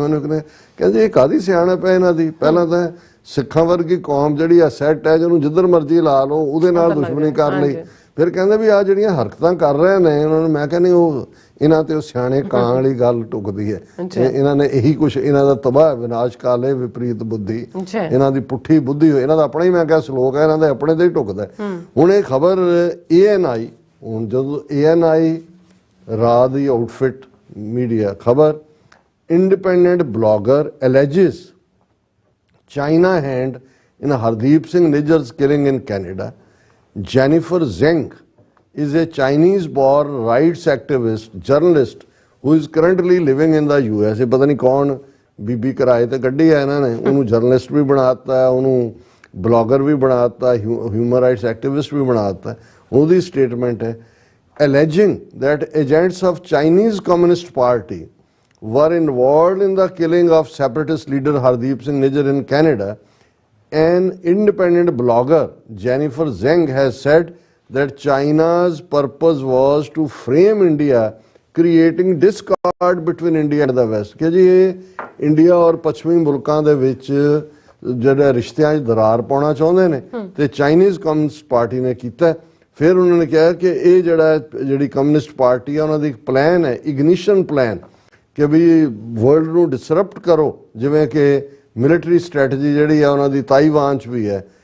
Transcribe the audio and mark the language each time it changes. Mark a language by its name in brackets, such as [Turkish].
[Punjabi] ਮੈਨੂੰ ਕਹਿੰਦੇ ਇਹ ਕਾਹਦੀ ਸਿਆਣਪ ਹੈ ਇਹਨਾਂ ਦੀ? ਪਹਿਲਾਂ ਤਾਂ ਸਿੱਖਾਂ ਵਰਗੀ ਕੌਮ ਜਿਹੜੀ ਆ ਸੈੱਟ ਹੈ, ਜਿਹਨੂੰ ਜਿੱਧਰ ਮਰਜ਼ੀ ਲਾ ਲਓ ਉਹਦੇ ਨਾਲ ਦੁਸ਼ਮਣੀ ਕਰ ਲਈ। ਫਿਰ ਕਹਿੰਦੇ ਵੀ ਆ ਜਿਹੜੀਆਂ ਹਰਕਤਾਂ ਕਰ ਰਹੇ ਨੇ ਉਹਨਾਂ ਨੂੰ, ਮੈਂ ਕਹਿੰਦੀ ਉਹ ਇਹਨਾਂ ਤੇ ਉਹ ਸਿਆਣੇ ਕਾਂ ਵਾਲੀ ਗੱਲ ਟੁੱਕਦੀ ਹੈ। ਇਹਨਾਂ ਨੇ ਇਹੀ ਕੁਛ, ਇਹਨਾਂ ਦਾ ਤਬਾਹ ਵਿਨਾਸ਼ ਕਾਲੇ ਵਿਪਰੀਤ ਬੁੱਧੀ, ਇਹਨਾਂ ਦੀ ਪੁੱਠੀ ਬੁੱਧੀ ਹੋਈ। ਇਹਨਾਂ ਦਾ ਆਪਣਾ ਹੀ ਮੈਂ ਕਿਹਾ ਸਲੋਕ ਹੈ, ਇਹਨਾਂ ਦੇ ਆਪਣੇ ਤੇ ਹੀ ਟੁੱਕਦਾ। ਹੁਣ ਇਹ ਖਬਰ ANI, ਹੁਣ ਜਦੋਂ ANI ਰਾਹ ਦੀ outfit [English] media khabar, independent blogger alleges China hand in Hardeep Singh Nijjar's killing in Canada. Jennifer Zeng is a Chinese-born rights activist, journalist who is currently living in the US. [Punjabi] ਇਹ ਪਤਾ ਨਹੀਂ ਕੌਣ ਬੀਬੀ ਕਿਰਾਏ ਤੇ ਕੱਢੀ ਹੈ ਇਹਨਾਂ ਨੇ, ਉਹਨੂੰ ਜਰਨਲਿਸਟ ਵੀ ਬਣਾਤਾ, ਉਹਨੂੰ ਬਲੌਗਰ ਵੀ ਬਣਾਤਾ, ਹਿਊਮਨ ਰਾਈਟਸ ਐਕਟਿਵਿਸਟ ਵੀ ਬਣਾਤਾ। ਉਹਦੀ ਸਟੇਟਮੈਂਟ ਹੈ [English] alleging that agents of Chinese Communist Party were involved in the killing of separatist leader Hardeep Singh Nijjar in Canada. An independent blogger, Jennifer Zeng, has said that China's purpose was to frame India, creating discord between India and the West. [Hindi] कि जी India और पश्चिमी मुल्कों [Punjabi] ਦੇ ਵਿੱਚ ਜਿਹੜੇ ਰਿਸ਼ਤਿਆਂ 'ਚ ਦਰਾਰ ਪਾਉਣਾ ਚਾਹੁੰਦੇ ਨੇ ਤੇ ਚਾਈਨੀਜ਼ ਕਮਿਊਨਿਸਟ ਪਾਰਟੀ ਨੇ ਕੀਤਾ। ਫਿਰ ਉਹਨਾਂ ਨੇ ਕਿਹਾ ਕਿ ਇਹ ਜਿਹੜੀ ਕਮਿਊਨਿਸਟ ਪਾਰਟੀ ਆ ਉਹਨਾਂ ਦੀ ਇੱਕ ਪਲਾਨ ਹੈ, ਇਗਨੀਸ਼ਨ ਪਲਾਨ, ਕਿ ਵੀ ਵਰਲਡ ਨੂੰ ਡਿਸਰਪਟ ਕਰੋ, ਜਿਵੇਂ ਕਿ ਮਿਲਟਰੀ ਸਟ੍ਰੈਟਜੀ ਜਿਹੜੀ ਆ ਉਹਨਾਂ ਦੀ ਤਾਈਵਾਨ 'ਚ ਵੀ ਹੈ।